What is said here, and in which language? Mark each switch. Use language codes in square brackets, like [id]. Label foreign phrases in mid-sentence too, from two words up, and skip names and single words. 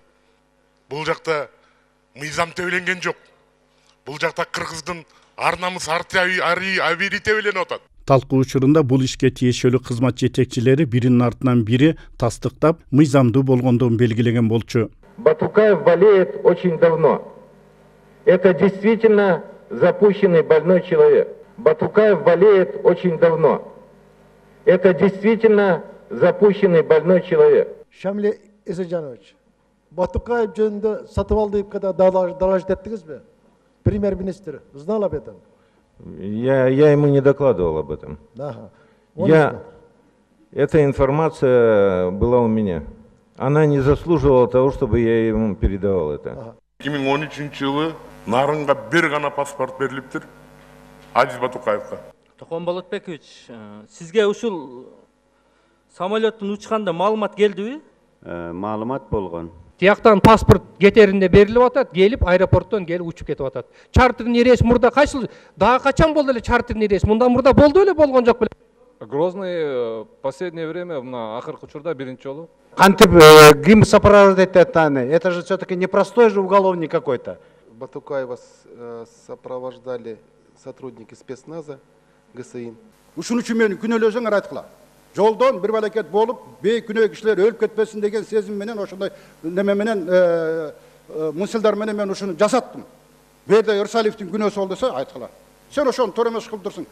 [ky] Бул жакта мыйзам тебеленген жок. Бул жакта Кыргыздын ар-намыс абийри тебеленип атат. Талкуу учурунда бул ишке тиешелүү кызмат жетекчилери биринин артынан бири тастыктап, мыйзамдуу болгондугун белгилеген болчу. [ru] Батукаев болеет очень давно. Это действительно запущенный больной человек. Батукаев болеет очень давно. Это действительно запущенный больной человек. [ky] Шамиль Эсежанович, Батукаев жөнүндө сатып алды деп доложить еттиңизби? [ru] Премьер-министр знал об этом? Я ему не докладывал об этом. Ага. Эта информация была у меня. Она не заслуживала того, чтобы я ему передавал это. [ky] 2013-жылы нарынга бир гана паспорт берилиптир. Азиз Батукаевга. Токон Болотбекович, сизге ушул самолеттин учканда маалымат келдиби? Маалымат болгон. Тияктан паспорт кетеринде берилип атат, келип аэропорттон келип учуп кетип атат. [ru] Чартерный рейс [ky] мурда кайсыл дагы качан болду эле [ru] чартерный рейс? [ky] Мындан мурда болду эле болгон жок беле? Грозный [ru] последнее время [ky] мына акыркы учурда биринчи жолу. Кантип ким [ru] сопровождать это же все-таки непростой же уголовник какой-то. Батукаева сопровождали сотрудники спецназа ГСИ. [ky] Ушун үчүн мени күнөөлөсөңөр айткыла. Жолдон бир балакет болуп, бейкүнөө кишилер өлүп кетпесин деген сезим менен ошондой неме менен мисылдар менен мен ушуну жасаттым. Берде Ырсалиевдин күнөөсү болду десе айткыла. Сен ошону туура эмес кылып турсуң.